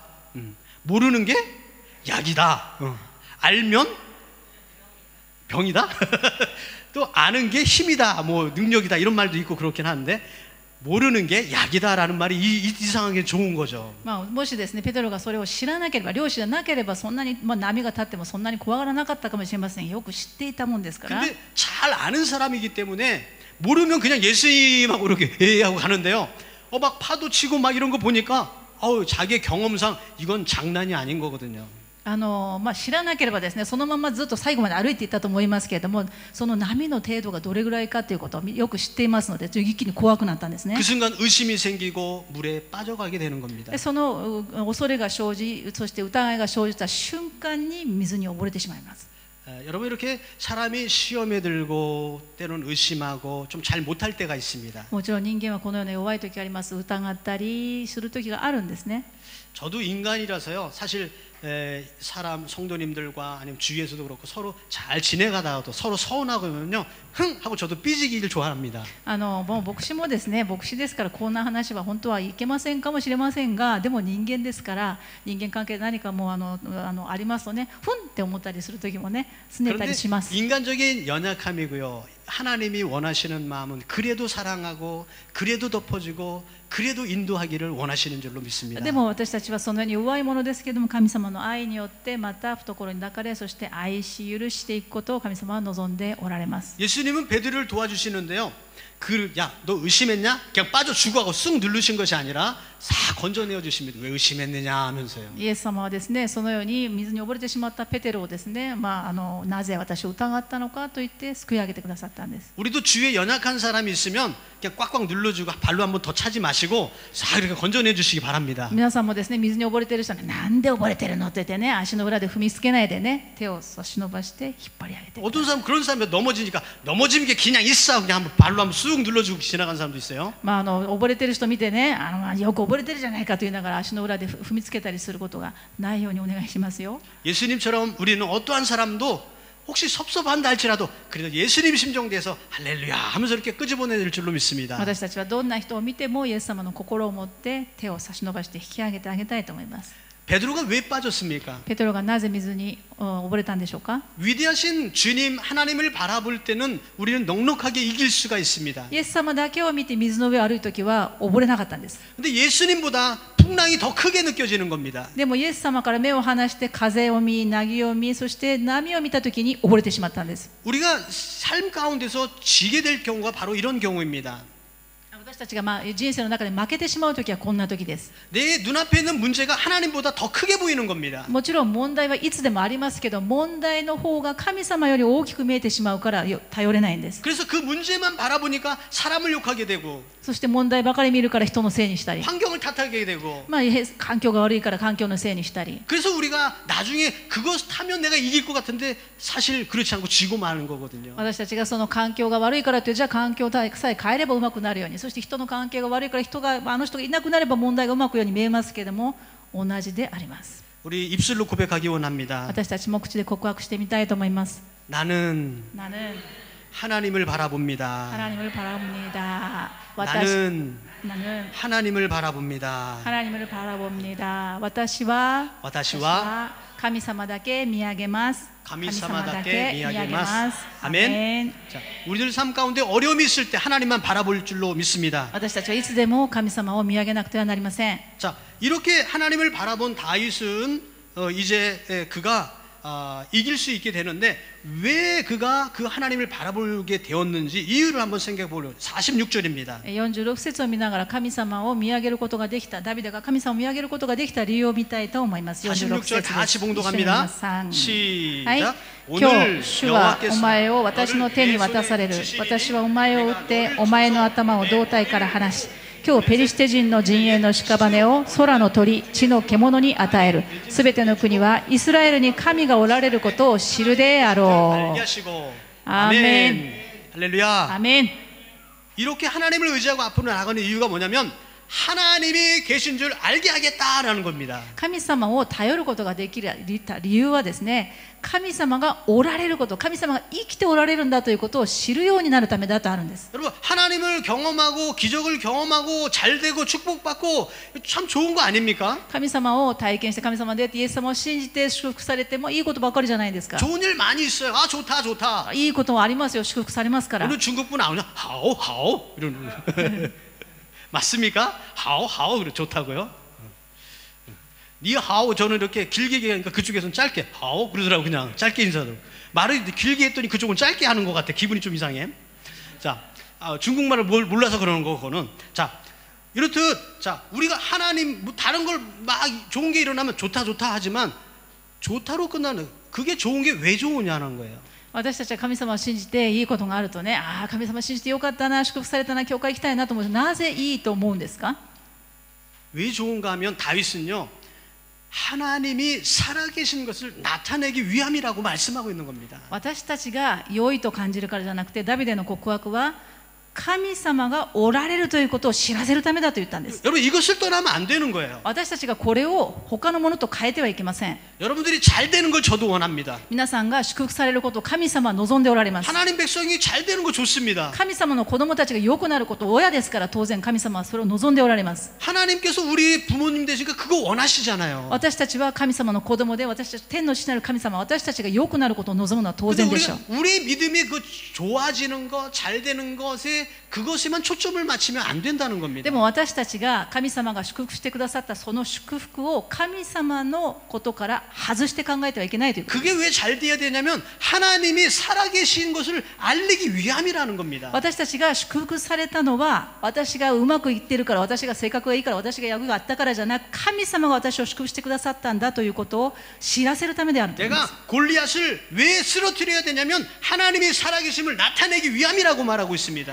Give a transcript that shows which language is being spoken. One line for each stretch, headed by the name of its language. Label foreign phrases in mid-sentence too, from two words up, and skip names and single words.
Korean: 모르는 게 약이다. 알면 병이다. 또 아는 게 힘이다. 뭐 능력이다. 이런 말도 있고 그렇긴 한데 모르는 게 약이다라는 말이 이상하게 좋은 거죠.
Japanese: もしですね、ペテロがそれを知らなければ、漁師じゃなければ、そんなに、波が立ってもそんなに怖がらなかったかもしれません。よく知っていたもんですから。
Korean: 근데 잘 아는 사람이기 때문에 모르면 그냥 예수님하고 이렇게 하고 가는데요. 막 파도 치고 막 이런 거 보니까 자기의 경험상 이건 장난이 아닌 거거든요.
Japanese: 知らなければですね、そのままずっと最後まで歩いていったと思いますけれども、その波の程度がどれぐらいかということをよく知っていますので、一気に怖くなったんですね。
Korean: 그 순간 의심이 생기고 물에 빠져가게 되는 겁니다.
Japanese: でその恐れが生じ、そして疑いが生じた瞬間に水に溺れてしまいます。
Korean: 여러분 이렇게 사람이 시험에 들고 때로는 의심하고 좀 잘 못할 때가 있습니다.
Japanese: もちろん人間はこのような弱い時があります。疑ったりする時があるんですね。
Korean: 저도 인간이라서요. 사실 사람 성도님들과 아니면 주위에서도 그렇고 서로 잘 지내가다가도 서로 서운하면요, 흥 하고 저도 삐지기를 좋아합니다.
Japanese: もう牧師もですね、牧師ですからこんな話は本当はいけませんかもしれませんが、でも人間ですから人間関係で何かもありますとね、ふんって思ったりする時もね、拗ねたりします。
Korean: 인간적인 연약함이고요. 하나님이 원하시는 마음은 그래도 사랑하고 그래도 덮어주고 그래도 인도하기를 원하시는 줄로 믿습니다.
Japanese: でも私たちはそのように弱いものですけれども、神様の愛によってまた懐に抱かれ、そして愛し許していくことを神様は望んでおられます。
Korean: 예수님은 베드로를 도와주시는데요. 야, 너 의심했냐? 그냥 빠져 죽어하고 쑥 누르신 것이 아니라 싹 건져내어 주십니다. 왜 의심했느냐 하면서요.
Japanese: イエス様はですね、そのように水に溺れてしまったペテロをですね、なぜ私を疑ったのかと言って救い上げてくださったんです。
Korean: 우리도 주위에 연약한 사람이 있으면 그냥 꽉꽉 눌러주고 발로 한번 더 차지 마시고 싹 이렇게 건져내 주시기 바랍니다.
Japanese: 皆さんもですね、水に溺れている人はなんで溺れてるのって言ってね、足の裏で踏みつけないでね、手を差し伸ばして引っ張り上げて。
Korean: 어떤 사람 그런 사람이 넘어지니까 넘어지는 게 그냥 있어 그냥 한번 발로 한번 쑥 눌러주고 지나간 사람도 있어요.
Japanese: 溺れてる人見てね、よく溺れてるじゃないかと言いながら足の裏で踏みつけたりすることがないようにお願いしますよ。
Korean: 예수님처럼 우리는 어떠한 사람도 혹시 섭섭한다 할지라도 그래도 예수님 심정돼서 할렐루야 하면서 이렇게 끄집어내릴 줄로 믿습니다.
Japanese: 私たちはどんな人を見てもイエス様の心を持って手を差し伸ばして引き上げてあげたいと思います。
Korean: 베드로가 왜 빠졌습니까?
Japanese: ペテロがなぜ水に溺れたんでしょうか。
Korean: 위대하신 주님 하나님을 바라볼 때는 우리는 넉넉하게 이길 수가 있습니다.
Japanese: イエス様だけを見て水の上を歩いた時は溺れなかったんです。
Korean: 근데 예수님보다 풍랑이 더 크게 느껴지는 겁니다.
Japanese: でもイエス様から目を離して風を見、凪を見、そして波を見た時に溺れてしまったんです。
Korean: 우리가 삶 가운데서 지게 될 경우가 바로 이런 경우입니다.
Japanese: 私たちが人生の中で負けてしまう時はこんな時です。
Korean: 내 눈앞에 있는 문제가 하나님보다 더 크게 보이는 겁니다.
Japanese: もちろん問題はいつでもありますけど、問題の方が神様より大きく見えてしまうから頼れないんです。
Korean: 그래서 그 문제만 바라보니까 사람을 욕하게 되고
Japanese: そして問題ばかり見るから人のせいにしたり、
Korean: 환경을 탓하게 되고
Japanese: 環境が悪いから環境のせいにしたり、
Korean: 그래서 우리가 나중에 그것 타면 내가 이길 것 같은데 사실 그렇지 않고 지고 마는 거거든요.
Japanese: 私たちがその環境が悪いからという、じゃあ環境さえ変えればうまくなるように、そして人の関係が悪いからあの人がいなくなれば問題がうまくように見えますけれども、同じであります。
Korean: 우리 입술로 고백하기 원합니다.
Japanese: 私たちも口で告白してみたいと思います。
Korean: 나는 하나님을 바라봅니다. 하나님을 바라봅니다. 나는 나는 하나님을 바라봅니다. 하나님을 바라봅니다.
Japanese: 私は神様だけ見上げます。神様だけ見上げます.
Korean: 아멘. 자, 우리들 삶 가운데 어려움이 있을 때 하나님만 바라볼 줄로 믿습니다.
Japanese: 私たちはいつでも神様を見上げなくてはなりません。
Korean: 자, 이렇게 하나님을 바라본 다윗은 이제 그가 이길 수 있게 되는데 왜 그가 그 하나님을 바라보게 되었는지 이유를 한번 생각해 보려고. 46절입니다.
Japanese: 46 節を見ながら神様を見上げることができた、ダビデが神様を見上げることができた理由を見たいと思います。46
Korean: 46절
Japanese: 節
Korean: 다
Japanese: で
Korean: 같이
Japanese: す。
Korean: 봉독합니다.
Japanese: はい、
Korean: 시작.
Japanese: 今日主はお前を私の手に渡される。私はお前を追ってお前の頭を胴体から離し、今日ペリシテ人の陣営の屍を空の鳥、地の獣に与える。すべての国はイスラエルに神がおられることを知るであろう。
Korean: 아멘. 할렐루야. 아멘. 이렇게 하나님을 의지하고 앞으로 나가는 이유가 뭐냐면 하나님이 계신 줄 알게 하겠다라는 겁니다.
Japanese: 神様を頼ることができる理由はですね、神様がおられること、神様が生きておられるんだということを知るようになるためだとあるんです。
Korean: 여러분 하나님을 경험하고 기적을 경험하고 잘되고 축복받고 참 좋은 거 아닙니까?
Japanese: 神様を体験して神様でイエス様を信じて祝福されてもいいことばかりじゃないですか。
Korean: 좋은 일 많이 있어요. 아 좋다 좋다.
Japanese: いいことはありますよ、祝福されますから。
Korean: 오늘 중국분 나오냐?
Chinese: 好好
Korean: 이러는 맞습니까?
Chinese: 好好
Korean: 그래 좋다고요?
Chinese: 你好
Korean: 저는 이렇게 길게 얘기하니까 그쪽에서는 짧게 하오 그러더라고. 그냥 짧게 인사도. 말을 길게 했더니 그쪽은 짧게 하는 것 같아. 기분이 좀 이상해. 자, 중국말을 몰라서 그러는 거 그거는. 자, 이렇듯 자 우리가 하나님 뭐 다른 걸 막 좋은 게 일어나면 좋다 좋다 하지만 좋다로 끝나는 그게 좋은 게 왜 좋으냐는 거예요.
Japanese: 私たちは神様を信じていいことがあるとね、神様を信じてよかったな、祝福されたな、教会行きたいなと思う。なぜいいと思うんですか？
Korean: 왜 좋은가 하면 다윗은요 하나님이 살아계신 것을 나타내기 위함이라고 말씀하고 있는 겁니다.
Japanese: 私たちが良いと感じるからじゃなくて、ダビデの告白は神様がおられるということを知らせるためだと言ったんです。
Korean: 여러분 이것을 떠나면 안 되는 거예요.
Japanese: 私たちがこれを他のものと変えてはいけません。
Korean: 여러분들이 잘 되는 걸 저도 원합니다.
Japanese: 皆さんが祝福されることを神様は望んでおられます。
Korean: 하나님 백성이 잘 되는 거 좋습니다.
Japanese: 神様の子供たちが良くなることを親ですから、当然神様はそれを望んでおられます。
Korean: 하나님께서 우리 부모님 되시니까 그거 원하시잖아요.
Japanese: 私たちは神様の子供で、私たち天の父なる神様、私たちが良くなることを望むのは当然でしょう。
Korean: 우리 믿음이 그 좋아지는 거, 잘 되는 것에 그것에만 초점을 맞추면 안 된다는 겁니다.
Japanese: でも私たちが神様が祝福してくださったその祝福を神様のことから外して考えてはいけないということです。
Korean: 그게 왜 잘 돼야 되냐면 하나님이 살아계신 것을 알리기 위함이라는 겁니다.
Japanese: 私たちが祝福されたのは私がうまくいってるから、私が性格がいいから、私が役があったからじゃなく、神様が私を祝福してくださったんだということを知らせるためであるということです。
Korean: 내가 골리앗을 왜 쓰러뜨려야 되냐면 하나님이 살아계심을 나타내기 위함이라고 말하고 있습니다.